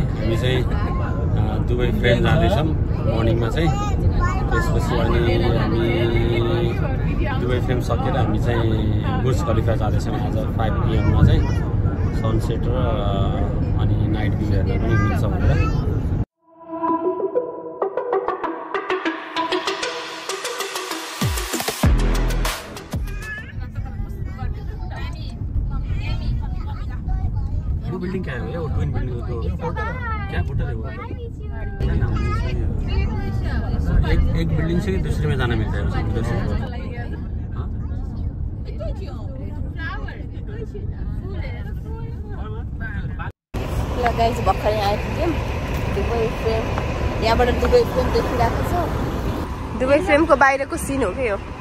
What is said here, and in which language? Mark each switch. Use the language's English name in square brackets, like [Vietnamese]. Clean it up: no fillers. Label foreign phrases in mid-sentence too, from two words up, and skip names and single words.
[Nepali] हामी चाहिँ दुबई फ्रेम जाँदैछौँ मर्निङमा चाहिँ। त्यसपछि अनि हामी दुबई फ्रेम सकेर हामी चाहिँ बुर्ज खलिफा जाँदैछौँ आज 5 PM मा चाहिँ। सनसेट र अनि [English] night view [Nepali] हेर्न पनि मिल्छ भनेर। [Hindi] बिल्डिंग क्या है वो [English] twin building [Hindi] तो क्या होटल है वो? एक बिल्डिंग से दूसरे में जाना मिलता है उधर से। [Nepali] ल गाइस, भर्खरै आइपुग्यौँ दुबई फ्रेम। यहाँबाट दुबई फ्रेम देखिरहेको छ। दुबई फ्रेमको बाहिरको सिन हो क्या यो।